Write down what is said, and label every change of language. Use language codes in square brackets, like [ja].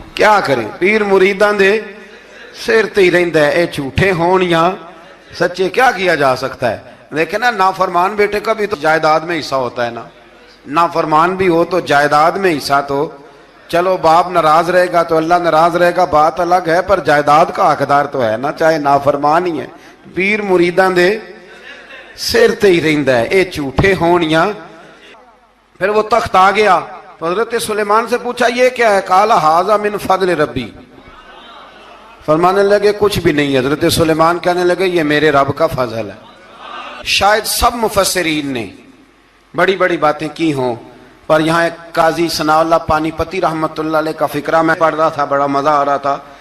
[ur] کیا کریں, [pa] پیر مریداں دے سر تے ہی رہندا ہے. اے جھوٹے ہون یا سچے, [ur] کیا کیا جا سکتا ہے؟ لیکن نا نافرمان بیٹے کا بھی تو جائیداد میں حصہ ہوتا ہے نا. نافرمان بھی ہو تو جائیداد میں حصہ, تو چلو باپ ناراض رہے گا تو اللہ ناراض رہے گا, بات الگ ہے, پر جائیداد کا حقدار تو ہے نا, چاہے نافرمان ہی ہے. [pa] پیر مریداں دے سر تے ہی رہندا ہے. اے جھوٹے ہون یا. [ur] پھر وہ تخت آ گیا تو حضرت سلیمان سے پوچھا یہ کیا ہے؟ [ar] قال ھذا من فضل ربی. [ur] فرمانے لگے کچھ بھی نہیں. حضرت سلیمان کہنے لگے یہ میرے رب کا فضل ہے. شاید سب مفسرین نے بڑی بڑی باتیں کی ہوں, پر یہاں ایک قاضی ثناء اللہ پانی پتی رحمت اللہ علیہ کا فقرہ میں پڑھ رہا تھا, بڑا مزہ آ رہا تھا.